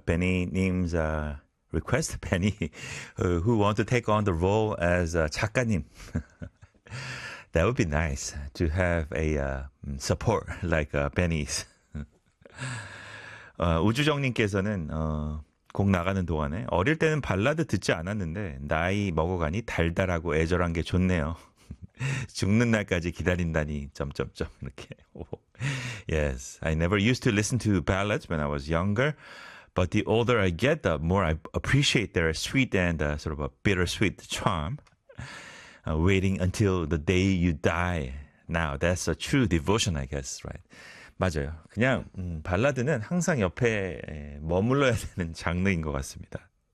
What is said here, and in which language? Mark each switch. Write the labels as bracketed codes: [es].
[en] Benny Nim's request, Benny, who want to take on the role as 작가님. That would be nice to have a support like Benny's. [ko] 우주정님께서는 곡 나가는 동안에 어릴 때는 발라드 듣지 않았는데 나이 먹어가니 달달하고 애절한 게 좋네요. 죽는 날까지 기다린다니 점점점 이렇게. [en] Yes, I never used to listen to ballads when I was younger, but the older I get, the more I appreciate their sweet and sort of a bittersweet charm. Waiting until the day you die. Now that's a true devotion, I guess, right? [ko] 맞아요. 그냥 발라드는 항상 옆에 머물러야 되는 장르인 것 같습니다.